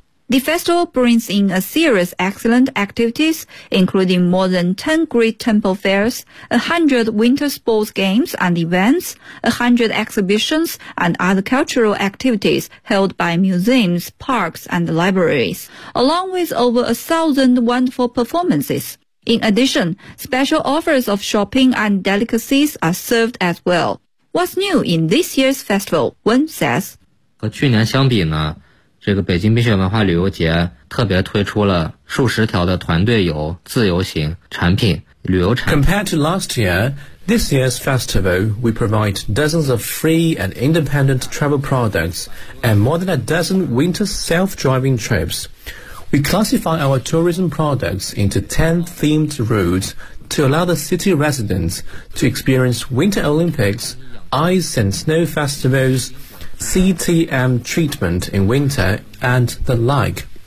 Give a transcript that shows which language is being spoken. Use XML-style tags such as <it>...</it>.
<en>The festival brings in a series of excellent activities, including more than 10 great temple fairs, 100 winter sports games and events, 100 exhibitions and other cultural activities held by museums, parks and libraries, along with over 1,000 wonderful performances. In addition, special offers of shopping and delicacies are served as well. What's new in this year's festival? Wen says.</en> <zh>和去年相比呢，这个北京冰雪文化旅游节特别推出了数十条的团队游、自由行产品、旅游产品。</zh> <en>Compared to last year, this year's festival, we provide dozens of free and independent travel products and more than a dozen winter self-driving trips. We classify our tourism products into 10 themed routes to allow the city residents to experience Winter Olympics, ice and snow festivals, CTM treatment in winter, and the like.</en>